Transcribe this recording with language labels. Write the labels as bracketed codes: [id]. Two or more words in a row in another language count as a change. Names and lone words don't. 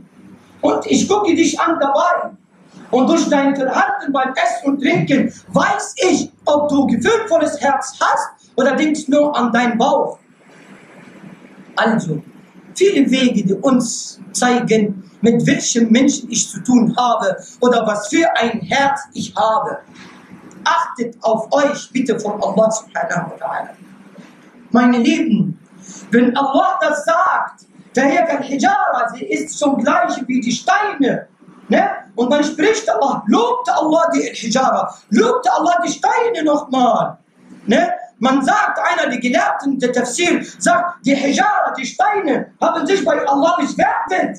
[de] Und ich gucke dich an dabei. Und durch dein Verhalten beim Essen und Trinken weiß ich, ob du gefühlvolles Herz hast oder denkst nur an deinen Bauch. Also, viele Wege, die uns zeigen, mit welchem Menschen ich zu tun habe oder was für ein Herz ich habe. Achtet auf euch bitte von Allah [ar] سبحانه وتعالى. [de] Meine Lieben, wenn Allah das sagt, daher al-Hijara, sie ist zum Gleichen wie die Steine. Ne? Und dann spricht Allah, lobte Allah die Hijara, lobte Allah die Steine nochmal. Ne? Man sagt, einer der Gelehrten der Tafsir sagt, die Hijara, die Steine, haben sich bei Allah bewertet.